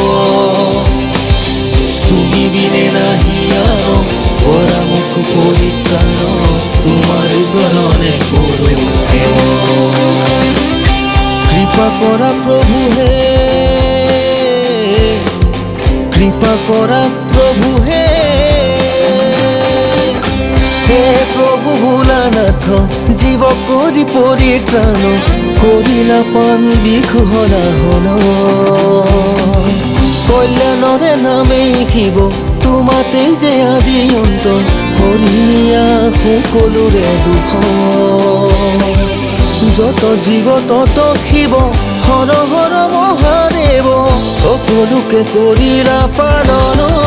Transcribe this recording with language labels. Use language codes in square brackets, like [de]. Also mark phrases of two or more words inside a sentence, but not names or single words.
[bn] তুমি বিনে নাহি আন পরামুখ পরিত্রাণ, তোমার চরণে করু সেবা। [as] কৃপা করা প্রভু হে, কৃপা করা প্রভু হে, হে প্রভু ভোলানাথ জীব কৰি পৰিত্ৰাণ, কৰিলা পান বিঘ্ন হন। কল্যাণৰে নামেই শিৱ তোমাতেই যে আদি অন্ত, হৰি নিয়া সকলোৰে দুখ। যত জীৱ তত শিৱ, হৰ হৰ মহাদেৱ, সকলোকে কৰিলা পালন।